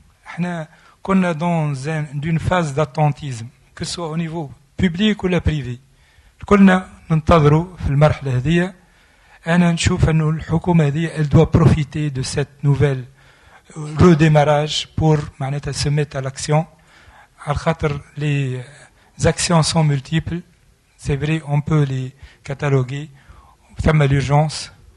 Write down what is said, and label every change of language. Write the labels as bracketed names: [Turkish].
[Arabic] احنا كنا [French] dans d'une phase d'attentisme que ce soit au niveau public ou la privé. [Arabic] كلنا ننتظروا في المرحلة هذه. أنا نشوف أنه الحكومة هذه [French] elle doit profiter de cette nouvelle redémarrage pour [Arabic] معناتها [French] se mettre à l'action. [Arabic] على خاطر [French] les actions sont multiples. C'est vrai, on peut les cataloguer. [Arabic] ثم [French] l'urgence.